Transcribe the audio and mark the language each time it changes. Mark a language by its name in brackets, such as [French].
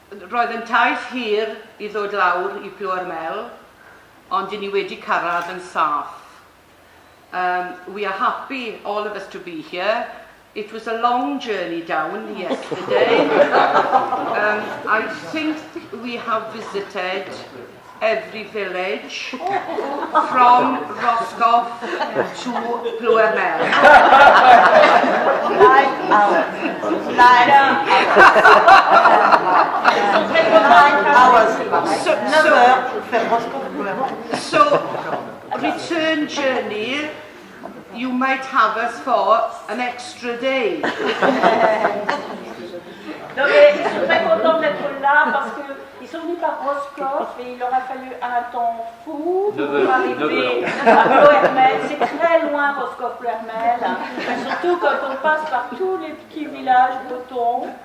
[Welsh] Roedd yn taith hir I ddod lawr I Pleurmel, ond I ni wedi cyrraedd yn saff. [English] We are happy, all of us, to be here. It was a long journey down yesterday. I think we have visited every village from Roscoff to Pleurmel. 9 hours. 9 hours. [French] 9 heures pour faire Roscoff Pleurmel. [English] So, return journey, you might have us for an extra day. [French] Donc, ils sont très contents d'être là parce qu'ils sont venus par Roscoff et il leur a fallu un temps fou pour arriver à Pleurmel. C'est très loin Roscoff-Pleurmel, surtout quand on passe par tous les petits villages bretons.